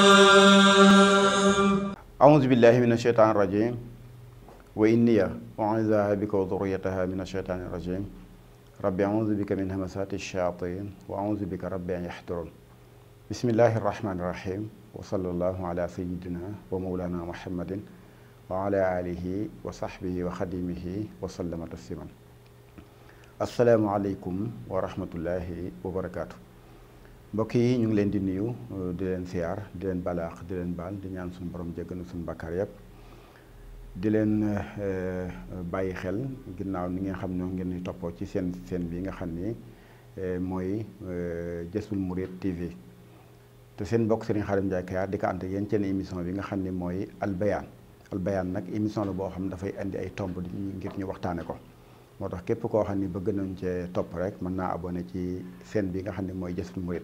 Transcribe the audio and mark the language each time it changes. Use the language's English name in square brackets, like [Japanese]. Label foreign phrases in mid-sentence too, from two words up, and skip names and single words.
[Arabic] أعوذ بالله من الشيطان الرجيم وإني أعوذها بك وذريتها من الشيطان الرجيم ربي أعوذ بك من همسات الشياطين وأعوذ بك ربي أن يحضرون. بسم الله الرحمن الرحيم وصلى الله على سيدنا ومولانا محمد وعلى آله وصحبه وخديمه وسلم تسليما. السلام عليكم ورحمة الله وبركاته. [Wolof] mbokk yi ñu ngi leen di nuyu di leen siyaar di leen balaax di leen baal di ñaan suñu borom jéggal suñu bakkaar yépp di leen bàyyi xel ginnaaw ni nga xam ñoo ngeen di toppoo ci seen bi nga xam ni mooy Jazboul Mouride TV te seen mbokk Serigne Khadim Ndiaye Kayar di ko ànd ak yéen seen émission bi nga xam ni mooy Al Bayane nag émission la boo xam ne dafay indi ay tomb ngir ñu waxtaane ko moo tax képp koo xam ni bëgg nañ cee topp rek mën naa abonné ci seen bi nga xam ne mooy Jazboul Mouride.